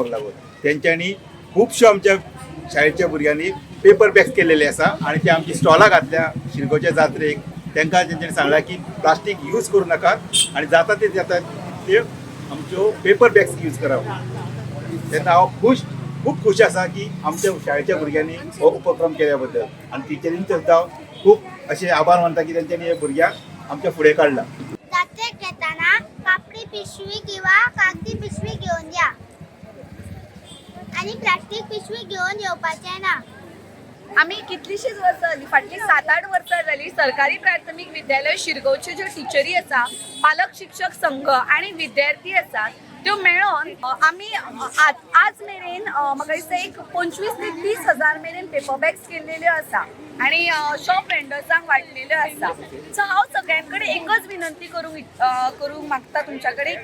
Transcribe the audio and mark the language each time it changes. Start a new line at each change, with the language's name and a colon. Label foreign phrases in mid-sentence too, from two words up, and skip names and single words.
Konkani: लागून तेंच्यांनी खुबश्यो आमच्या शाळेच्या भुरग्यांनी
English: paper bags
Konkani: केलेले आसा आनी ते आमची स्टॉलां घातल्या शिरगांवच्या जात्रेक तांकां तेंच्यांनी सांगलां की प्लास्टीक यूज करूं नाकात आनी जाता ते आमच्यो
English: paper bags
Konkani: यूज करप तेन्ना हांव खूब खूश आसा की आमच्या शाळेच्या भुरग्यांनी हो उपक्रम केल्या बद्दल आनी टिचरींचे सुद्दां खूब अशें आभार मानता की तेंच्यांनी हे भुरग्यांक आमच्या फुडें काडला जात्रेक येताना कापडी पिशवी किंवा कागदी पिशवी घेऊन या आणि प्लास्टिक पिशवी घेऊन येवपाचे ना आम्ही कितलीशीच वर्सां जाली फाटली 7-8 वर्सां जाली सरकारी प्राथमीक विद्यालय शिरगांवच्यो ज्यो टिचरी आसा पालक शिक्षक संघ आणि विद्यार्थी आसात त्यो मेळोन आमी आज मेरेन म्हाका दिसता एक 25 ते 30 हजार मेरेन
English: paper bags
Konkani: केल्लेल्यो आसा आणि
English: shop vendorsांक
Konkani: वाटलेल्यो आसा सो हांव सगळ्यां एकच विनंती करूंक मागता तुमच्या कडेन